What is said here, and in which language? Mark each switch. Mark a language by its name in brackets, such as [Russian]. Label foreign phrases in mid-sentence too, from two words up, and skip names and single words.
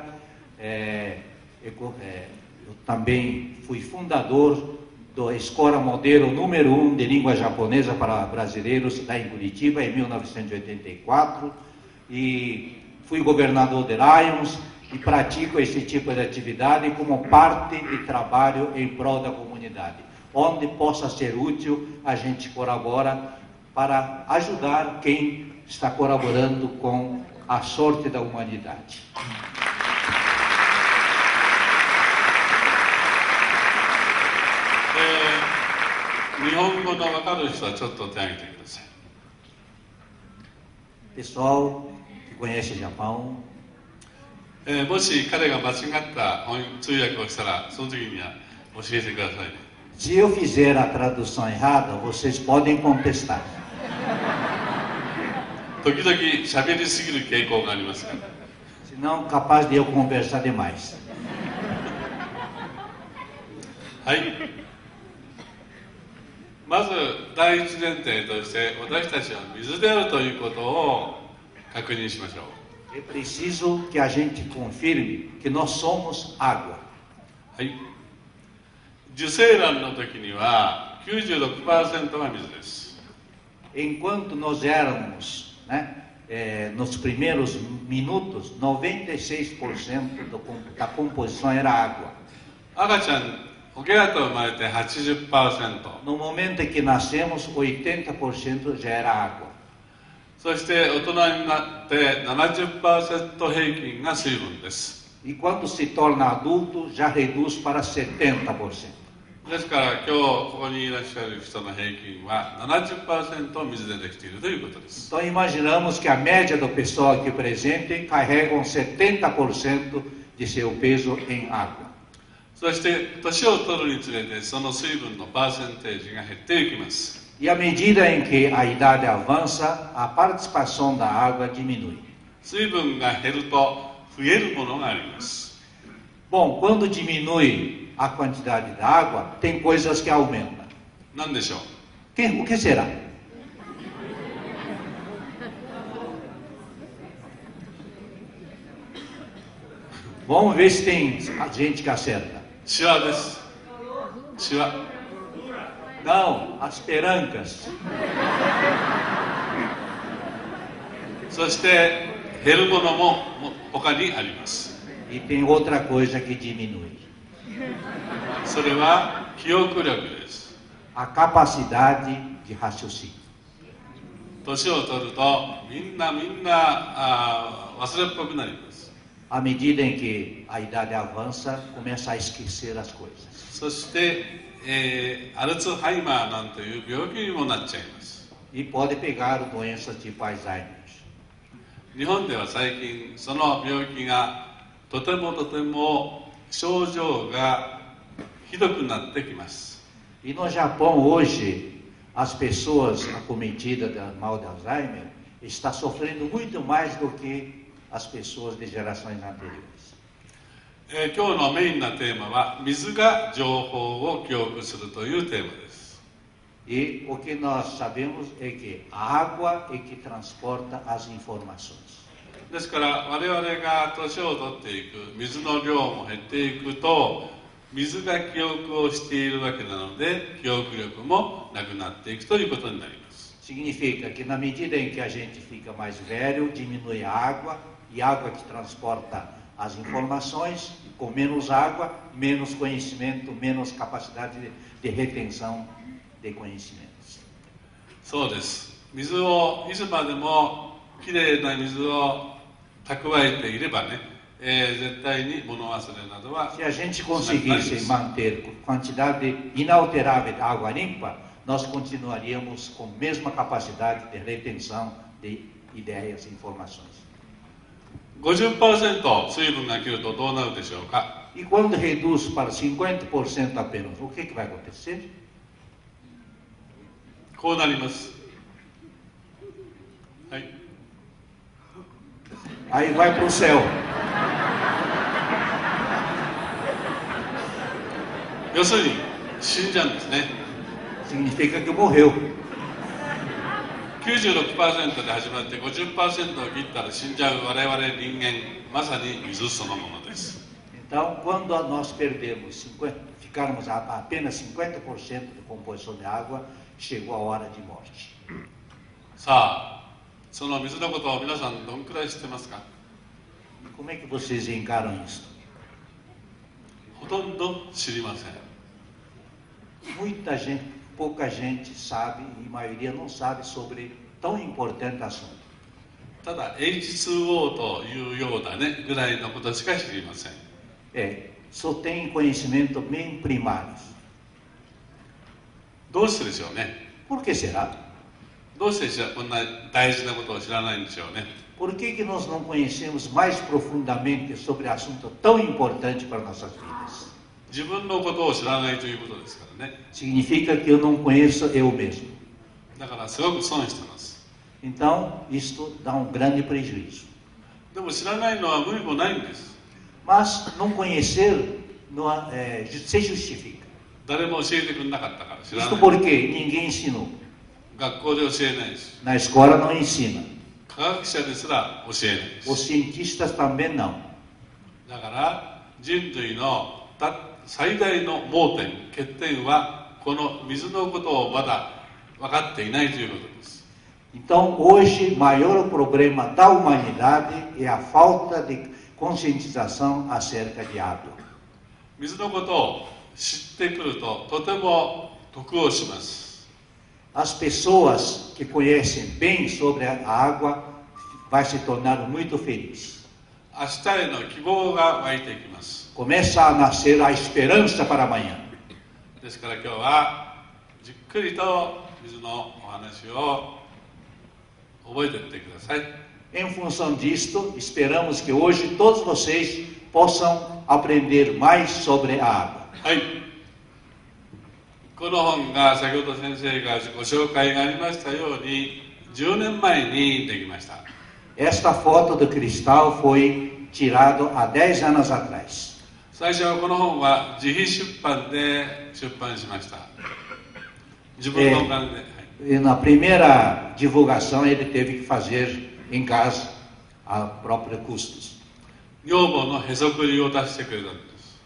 [Portuguese] Eu também fui fundador da Escola Modelo número 1 de língua japonesa para brasileiros lá em Curitiba, em 1984, e fui governador de Lions e pratico esse tipo de atividade como parte de trabalho em prol da comunidade. Onde possa ser útil, a gente colabora para ajudar quem está colaborando com a sorte da humanidade. [Japanese] 日本語の分かる人はちょっと手を挙げてください。 [Portuguese] Pessoal que conhece Japão, [Japanese] もし彼が間違った通訳をしたら、その時には教えてくださいね。 [Portuguese] se eu fizer a tradução errada, vocês podem contestar. [Japanese] 時々喋りすぎる傾向がありますから。 [Portuguese] Senão, capaz de eu conversar demais. [Japanese] はい。まず第一前提として私たちは水であるということを確認しましょう。 [Portuguese] É preciso que a gente confirme que nós somos água. [Japanese] はい。受精卵の時には 96% が水です。 [Portuguese] Enquanto nós éramos, nos primeiros minutos, 96% da composição era água. [Japanese] 赤ちゃんおけらと生まれて 80%。 [Portuguese] No momento em que nascemos, 80% já era água. [Japanese] そして大人になって 70% 平均が水分です。 [Portuguese] E quando se torna adulto, já reduz para 70%. [Japanese] ですから今日ここにいらっしゃる人の平均は 70% 水でできているということです。 [Portuguese] Então imaginamos que a média do pessoal aqui presente carregam 70% de seu peso em água. [Japanese] そして年を取るにつれてその水分のパーセンテージが減っていきます。 [Portuguese] E à medida em que a idade avança, a participação da água diminui. [Japanese] 水分が減ると増えるものがあります。 [Portuguese] Bom, quando diminui a quantidade da água, tem coisas que aumentam. [Japanese] 何でしょう？ [Portuguese] O que será? Vamos ver se tem gente que acerta. [Japanese] シワです。シワ。 [Portuguese] Não, as perancas. [Japanese] そして減るものも他にあります。 [Portuguese] E tem outra coisa que diminui. [Japanese] それは記憶力です。 [Portuguese] A capacidade de raciocínio. [Japanese] 年を取るとみんな忘れっぽくなります。 [Portuguese] À medida em que a idade avança, começa a esquecer as coisas. [Japanese] そして、アルツハイマーなんていう病気にもなっちゃいます。 [Portuguese] E pode pegar doenças tipo Alzheimer. [Japanese] 日本では最近その病気がとても症状がひどくなってきます。 [Portuguese] E no Japão hoje, as pessoas acometidas do mal de Alzheimer estão sofrendo muito mais do que as pessoas de gerações anteriores. [Japanese] 今日のメインなテーマは水が情報を記憶するというテーマです。 [Portuguese] E o que nós sabemos é que a água é que transporta as informações. [Japanese] ですから我々が年を取っていく、水の量も減っていくと水が記憶をしているわけなので記憶力もなくなっていくということになります。 [Portuguese] Significa que na medida em que a gente fica mais velho, diminui a água, e água que transporta as informações, e com menos água, menos conhecimento, menos capacidade de retenção de conhecimentos. [Japanese] そうです。水をいつまでもきれいな水を蓄えていればね、 絶対に物忘れなどは [Portuguese] Se a gente conseguisse manter quantidade inalterável de água limpa, nós continuaríamos com a mesma capacidade de retenção de ideias e informações. [Japanese] 50% 水分が切るとどうなるでしょうか。 [Portuguese] E quando reduz para 50% apenas, o que vai acontecer? [Japanese] こうなります。はい。 [Portuguese] Aí vai para o céu. [Japanese] 要するに死んじゃうんですね。 [Portuguese] Significa que morreu. [Japanese] 96% で始まって 50% を切ったら死んじゃう我々人間、まさに水そのものです。 [Portuguese] Então, quando nós ficarmos a apenas 50% de composição de água, chegou a hora de morte. [Japanese] さあ、その水のことを皆さんどんくらい知ってますか？ [Portuguese] Como é que vocês encaram isso? [Japanese] ほとんど知りません。 [Portuguese] Muita gente, pouca gente sabe, e a maioria não sabe sobre tão importante assunto. [Japanese] ただ H2O というようなねぐらいのことしか知りません。 [Portuguese] Só tem conhecimento bem primários. [Japanese] どうしてでしょうね。 [Portuguese] Por que será? [Japanese] どうしてこんな大事なことを知らないんでしょうね。 [Portuguese] Por que nós não conhecemos mais profundamente sobre assunto tão importante para nossas vidas? [Japanese] 自分のことを知らないということですからね。 [Portuguese] Significa que eu não conheço eu mesmo. [Japanese] だからすごく損してます。 [Portuguese] Então, isto dá grande prejuízo. [Japanese] でも知らないのは無理もないんです。 [Portuguese] Mas não conhecer se justifica. [Japanese] 誰も教えてくれなかったから知らない。 [Portuguese] Isto porque ninguém ensinou. [Japanese] 学校で教えないし。 [Portuguese] Na escola não ensina. [Japanese] 科学者ですら教えないし。 [Portuguese] Os cientistas também não. [Japanese] だから人類の最大の盲点、欠点はこの水のことをまだ分かっていないということです。 [Portuguese] Então, hoje, o maior problema da humanidade é a falta de conscientização acerca de água. [Japanese] 水のことを知ってくるととても得をします。 [Portuguese] As pessoas que conhecem bem sobre a água vai se tornar muito felizes. [Japanese] 明日への希望が湧いていきます。 [Portuguese] Começa a nascer a esperança para amanhã. [Japanese] ですから今日はじっくりと水のお話を覚えていってください。 [Portuguese] Em função disto, esperamos que hoje todos vocês possam aprender mais sobre a água. [Japanese] はい。この本が先ほど先生がご紹介がありましたように10年前にできました。 [Portuguese] Esta foto do cristal foi tirada há 10 anos atrás. [Japanese] 最初はこの本は自費出版で出版しました。自分のお金で。はい [Portuguese] E na primeira divulgação ele teve que fazer em casa a própria custos. [Japanese] 女房のへそくりを出してくれたんです。